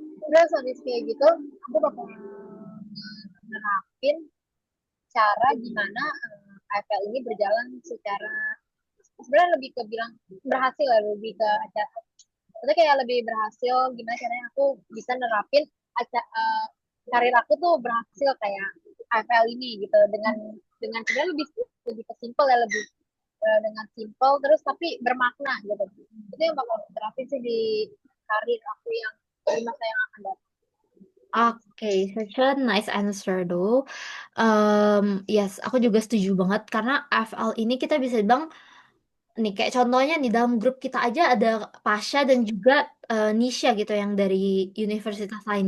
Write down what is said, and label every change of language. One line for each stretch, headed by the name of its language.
Indonesian: Terus habis kayak gitu aku bakal nerapin cara gimana AFL ini berjalan secara, sebenarnya lebih ke bilang berhasil ya, lebih ke acara itu kayak lebih berhasil gimana caranya aku bisa nerapin karir aku tuh berhasil kayak AFL ini gitu, dengan sebenarnya lebih lebih ke simple ya, lebih dengan simple terus tapi bermakna gitu. Itu yang bakal aku terapin sih di karir aku yang di masa yang akan datang.
English: Oke, such a nice answer though.
Indonesian: Yes, aku juga setuju banget karena FL ini kita bisa bilang nih kayak contohnya nih dalam grup kita aja ada Pasha dan juga Nisha gitu yang dari universitas lain.